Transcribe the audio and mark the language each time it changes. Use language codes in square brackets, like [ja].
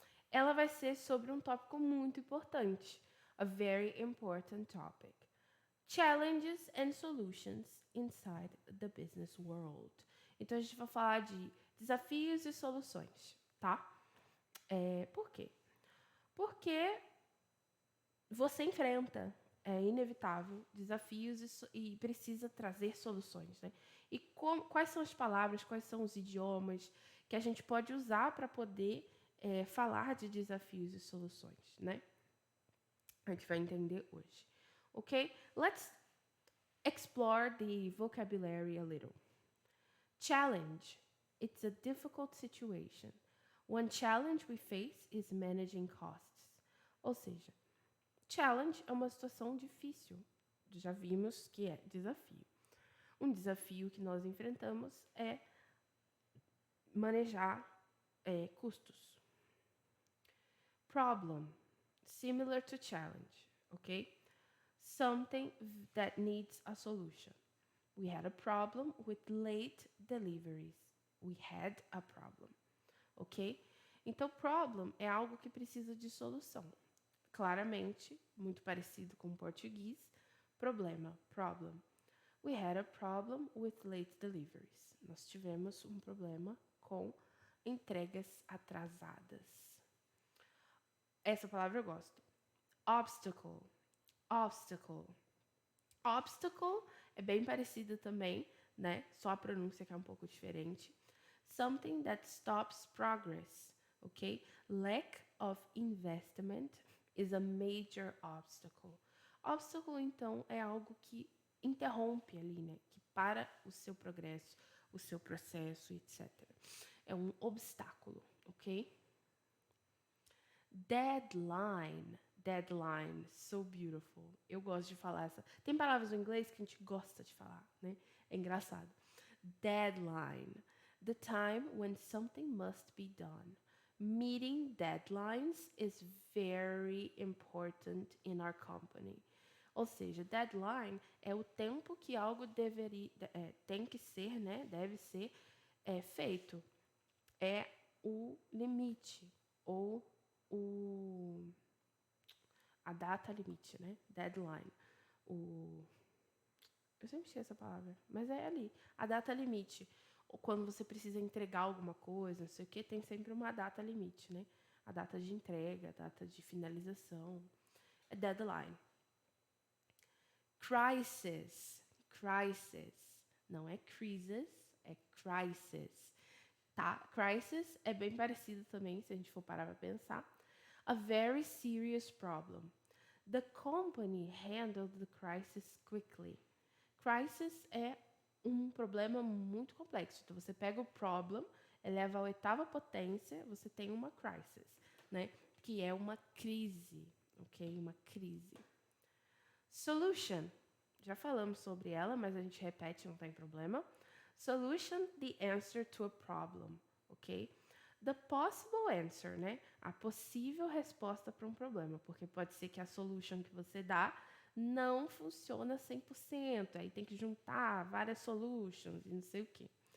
[pt] Ela vai ser sobre um tópico muito importante, [en] a very important topic. Challenges and solutions inside the business world. [pt] Então a gente vai falar de desafios e soluções, tá? Por quê? Porque você enfrenta, é inevitável, desafios e precisa trazer soluções, né? E quais são as palavras, quais são os idiomas que a gente pode usar para poder falar de desafios e soluções, né? A gente vai entender hoje. [en] Ok? Let's explore the vocabulary a little. Challenge. It's a difficult situation. One challenge we face is managing costs. [pt] Ou seja, challenge é uma situação difícil. Já vimos que é desafio. Um desafio que nós enfrentamos é manejar custos. [en] Problem, similar to challenge, ok? Something that needs a solution. We had a problem with late deliveries. We had a problem, ok? [pt] Então, problem é algo que precisa de solução. Claramente, muito parecido com o português. Problema, problem. [en] We had a problem with late deliveries. [pt] Nós tivemos um problema com entregas atrasadas. Essa palavra eu gosto. Obstacle, obstacle. Obstacle é bem parecido também, né? Só a pronúncia que é um pouco diferente. [en] Something that stops progress, ok? Lack of investment is a major obstacle. [pt] Obstacle, então, é algo que interrompe ali, né? Que para o seu progresso, o seu processo, etc. É um obstáculo, ok? Deadline. Deadline. [en] So beautiful. [pt] Eu gosto de falar essa. Tem palavras no inglês que a gente gosta de falar, né? É engraçado. Deadline. [en] The time when something must be done. Meeting deadlines is very important in our company. [pt] Ou seja, deadline é o tempo que algo tem que ser, né? Deve ser feito. É o limite ou o a data limite, né? Deadline. O eu sempre esqueço essa palavra, mas é ali, a data limite. Ou quando você precisa entregar alguma coisa, não sei o que, tem sempre uma data limite, né? A data de entrega, a data de finalização. É deadline. Crisis. Crisis. Não é crisis, é crisis. Tá? Crisis é bem parecido também, se a gente for parar para pensar. [en] A very serious problem. The company handled the crisis quickly. [pt] Crisis é um problema muito complexo. Então, você pega o problem, eleva à oitava potência, você tem uma crisis, né? Que é uma crise, ok? Uma crise. Solution. Já falamos sobre ela, mas a gente repete, não tem problema. [en] Solution, the answer to a problem, ok? The possible answer, né? [pt] A possível resposta para um problema, porque pode ser que a solution que você dá não funciona 100%, aí tem que juntar várias solutions e não sei o quê.